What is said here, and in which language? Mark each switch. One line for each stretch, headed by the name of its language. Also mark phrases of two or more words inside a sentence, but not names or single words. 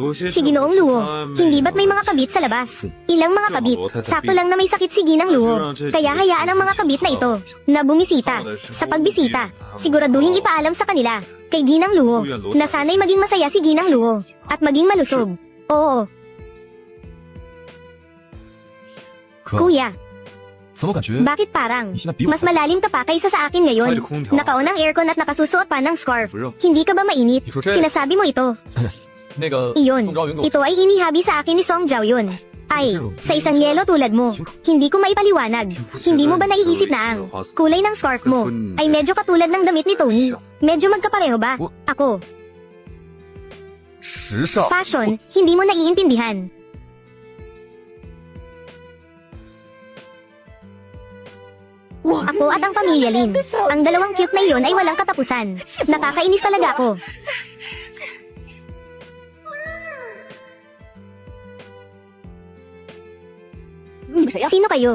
Filipino: Si Ginoong Luo, hindi ba't may mga kabit sa labas? Ilang mga kabit, sakto lang na may sakit si Ginang Luo. Kaya hayaan ang mga kabit na ito na bumisita. Sa pagbisita, siguraduhin ipaalam sa kanila, kay Ginang Luo, na sana'y maging masaya si Ginang Luo, at maging malusog. Oo,
Chinese: 可
Filipino: kuya,
Chinese: 怎么感觉
Filipino: bakit parang
Chinese: 你现在比我
Filipino: mas malalim ka pa kaysa sa akin ngayon? Nakaon ang aircon at nakasusuot pa ng scarf. Hindi ka ba mainit? Sinasabi mo ito.
Chinese: 那个
Filipino: Iyon,
Chinese: 宋昭云跟我
Filipino: ito ay inihabi sa akin ni Song Jiaoyun. Ay, sa isang yelo tulad mo, hindi ko maipaliwanag. Hindi mo ba naiisip na ang kulay ng scarf mo ay medyo katulad ng damit ni Tony? Medyo magkapareho ba? Ako,
Chinese: 时尚
Filipino: fashion, hindi mo naiintindihan. Ako at ang pamilya Lin. Ang dalawang cute na iyon ay walang katapusan. Nakakainis talaga ako. Sino kayo?